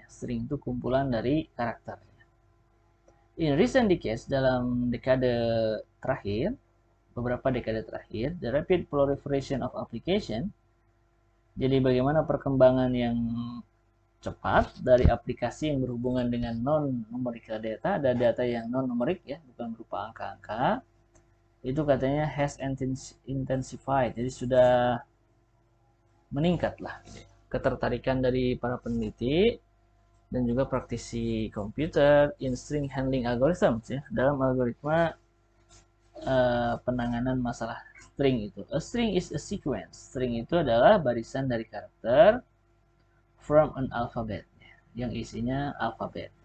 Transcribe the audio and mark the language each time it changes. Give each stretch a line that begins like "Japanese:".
Indonesian: String itu kumpulan dari karakter.
English: In recent decades,
Indonesian: dalam dekade terakhir, beberapa dekade terakhir,
English: the rapid proliferation of application.
Indonesian: Jadi bagaimana perkembangan yang cepat dari aplikasi yang berhubungan dengan non-numerical data, ada data yang non-numerik ya, bukan berupa angka-angka. Itu katanya
English: has intensified.
Indonesian: Jadi sudah meningkatlah ketertarikan dari para peneliti dan juga praktisi komputer
English: in string handling algorithms
Indonesian: ya, dalam algoritma penanganan masalah string itu.
English: A string is a sequence.
Indonesian: String itu adalah barisan dari karakter
English: from an alphabet
Indonesian: yang isinya alfabet.